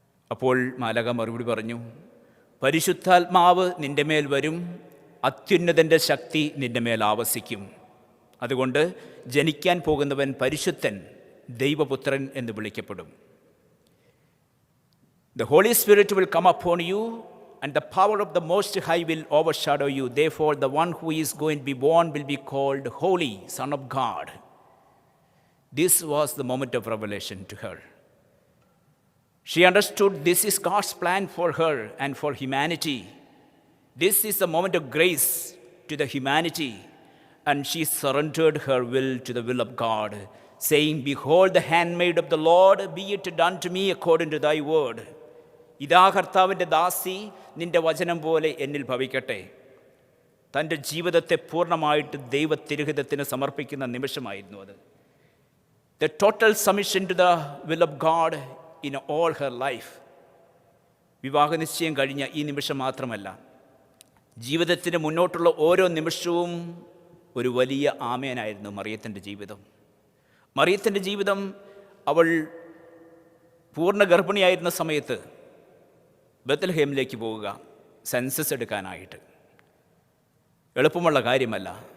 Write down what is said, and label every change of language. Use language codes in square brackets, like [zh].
[ml] അപ്പോൾ മാലാഖ മറുപടി പറഞ്ഞു, പരിശുദ്ധാത്മാവ് നിൻ്റെ മേൽ വരും, അത്യുന്നതൻ്റെ ശക്തി നിൻ്റെ മേൽ ആവസിക്കും. അതുകൊണ്ട് ജനിക്കാൻ പോകുന്നവൻ പരിശുദ്ധൻ, ദൈവപുത്രൻ എന്ന് വിളിക്കപ്പെടും. [en] The Holy Spirit will come upon you and the power of the Most High will overshadow you. Therefore, the one who is going to be born will be called Holy Son of God. This was the moment of revelation to her. She understood this is God's plan for her and for humanity. This is a moment of grace to the humanity, and she surrendered her will to the will of God, saying, Behold the handmaid of the Lord, be it done to me according to thy word. [ml] ഇതാ കർത്താവിൻ്റെ ദാസി, നിൻ്റെ വചനം പോലെ എന്നിൽ ഭവിക്കട്ടെ. തൻ്റെ ജീവിതത്തെ പൂർണ്ണമായിട്ട് ദൈവത്തിരുഹിതത്തിന് സമർപ്പിക്കുന്ന നിമിഷമായിരുന്നു അത്. [en] The total submission to the will of God in all her life. [ml] വിവാഹ നിശ്ചയം കഴിഞ്ഞ ഈ നിമിഷം മാത്രമല്ല, ജീവിതത്തിന് മുന്നോട്ടുള്ള ഓരോ നിമിഷവും ഒരു വലിയ ആമേനായിരുന്നു മറിയത്തിൻ്റെ ജീവിതം. മറിയത്തിൻ്റെ ജീവിതം, അവൾ പൂർണ്ണ ഗർഭിണിയായിരുന്ന സമയത്ത് ബത്ലഹേമിലേക്ക് പോവുക, സെൻസസ് എടുക്കാനായിട്ട്. എളുപ്പമുള്ള കാര്യമല്ല.